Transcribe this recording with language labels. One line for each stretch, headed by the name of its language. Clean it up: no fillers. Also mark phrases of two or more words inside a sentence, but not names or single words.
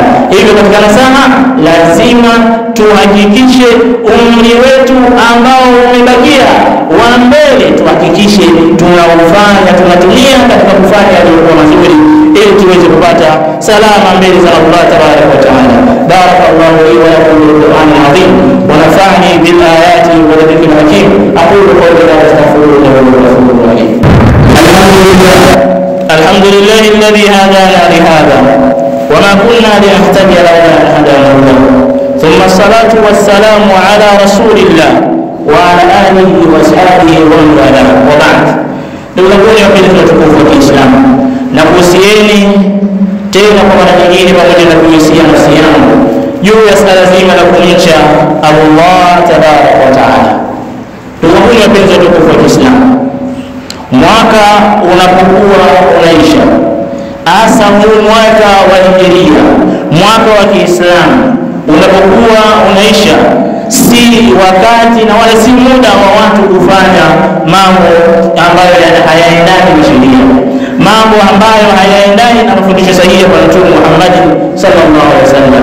Swahili: Hivyo katika nasaha, lazima tuhakikishe umri wetu ambao umebakia wa mbele, tuhakikishe tunaufanya, tunatumia katika kufanya yaliyokuwa mazuri, ili tuweze kupata salama mbele za Allah
Arabic: تبارك وتعالى. بارك الله لي ولكم بالقرآن العظيم ونفعني بالآيات والذكر الحكيم. أقول قولي هذا أستغفر الله وأتوب إليه. الحمد لله الذي هدانا لهذا وما كنا لنهتدي لولا أن هدانا الله. ثم الصلاة والسلام على رسول الله وعلى آله وصحبه ومن والاه. وبعد.
Swahili: Ndugu zangu wapendwa tukufu wa Kiislamu, na kuhusieni tena kwa mara nyingine pamoja na kuhusia nafsi yangu juu ya swala zima la kumcha Allah
Arabic: تبارك وتعالى.
Swahili: Ndugu zangu wapendwa tukufu wa Kiislamu, mwaka unapokuwa unaisha, hasa huu mwaka wa Hijiria, mwaka wa Kiislamu unapokuwa unaisha, si wakati na wala si muda wa watu kufanya mambo ambayo hayaendani na sheria, mambo ambayo hayaendani na mafundisho sahihi ya Mtume Muhammad
Arabic: صلى الله عليه وسلم.